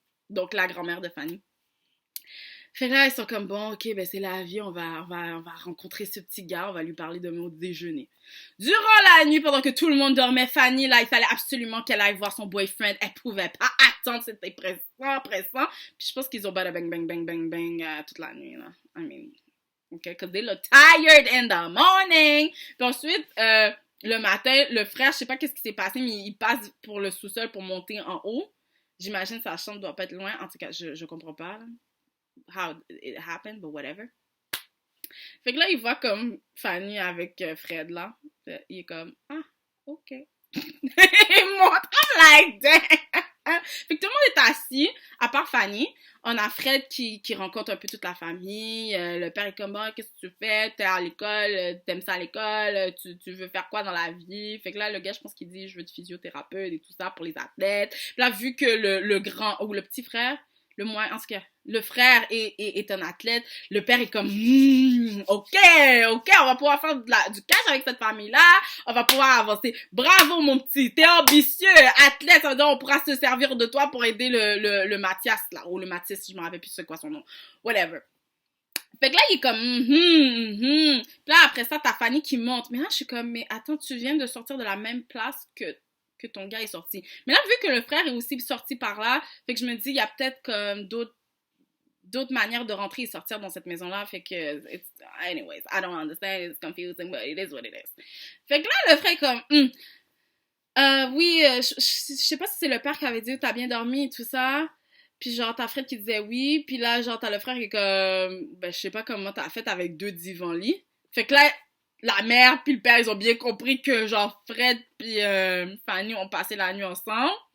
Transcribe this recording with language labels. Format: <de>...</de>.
<fr>Donc, la grand-mère de Fanny. Fait que là, ils sont comme, bon, ok, ben c'est la vie, on va rencontrer ce petit gars, on va lui parler demain au déjeuner. Durant la nuit, pendant que tout le monde dormait, Fanny, là, il fallait absolument qu'elle aille voir son boyfriend. Elle pouvait pas attendre, c'était pressant. Puis je pense qu'ils ont bada bang, bang, bang, bang, bang toute la nuit, là.</fr> <en>I mean, okay, cause they look tired in the morning.</en> <fr>Puis ensuite, le matin, le frère, je sais pas qu'est-ce qui s'est passé, mais il passe pour le sous-sol pour monter en haut. J'imagine que sa chambre doit pas être loin. En tout cas, je comprends pas, là.</fr> <en>How it happened, but whatever.</en> <fr>Fait que là, il voit comme Fanny avec Fred, là. Il est comme, ok. Il montre,</fr> <en>I'm like, damn.</en> <fr>Fait que tout le monde est assis, à part Fanny. On a Fred qui rencontre un peu toute la famille. Le père est comme, qu'est-ce que tu fais? T'es à l'école, t'aimes ça à l'école, tu veux faire quoi dans la vie? Fait que là, le gars, je pense qu'il dit, je veux être physiothérapeute et tout ça pour les athlètes. Puis là, vu que le grand, ou le petit frère, le moins, en tout cas, le frère est un athlète, le père est comme, ok, on va pouvoir faire du cash avec cette famille-là, on va pouvoir avancer. Bravo, mon petit, t'es ambitieux, athlète, ça veut dire on pourra se servir de toi pour aider le Mathias, là, ou le Mathis, je me rappelle plus c'est quoi son nom, whatever. Fait que là, il est comme, Puis là, après ça, t'as Fanny qui monte. Mais là, je suis comme, mais attends, tu viens de sortir de la même place que ton gars est sorti. Mais là, vu que le frère est aussi sorti par là, fait que je me dis, il y a peut-être comme d'autres manières de rentrer et sortir dans cette maison-là. Fait que,</fr> <en>anyways, I don't understand, it's confusing, but it is what it is.</en> <fr>Fait que là, le frère est comme, oui, je sais pas si c'est le père qui avait dit, t'as bien dormi et tout ça. Puis genre, t'as Fred qui disait oui. Puis là, genre, t'as le frère qui est comme, ben, je sais pas comment t'as fait avec 2 divans-lits. Fait que là, la mère puis le père, ils ont bien compris que, genre, Fred puis Fanny ont passé la nuit ensemble.</fr>